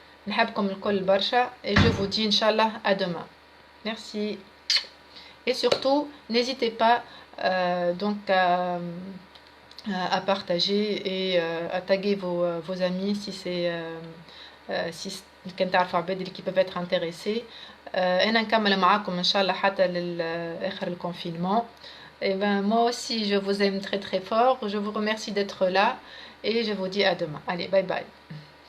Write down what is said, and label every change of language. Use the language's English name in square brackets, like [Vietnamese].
[French] نحبكم الكل برشا، et je vous dis inchallah à demain. Merci. Et surtout n'hésitez pas donc à partager et à taguer vos amis si c'est si كان تعرفوا عباد اللي peuvent être intéressés. [Arabic] أنا نكمل معاكم إن شاء الله حتى لآخر الconfinement. [French] Et ben moi aussi je vous aime très très fort. Je vous remercie d'être là et je vous dis à demain. Allez, bye bye.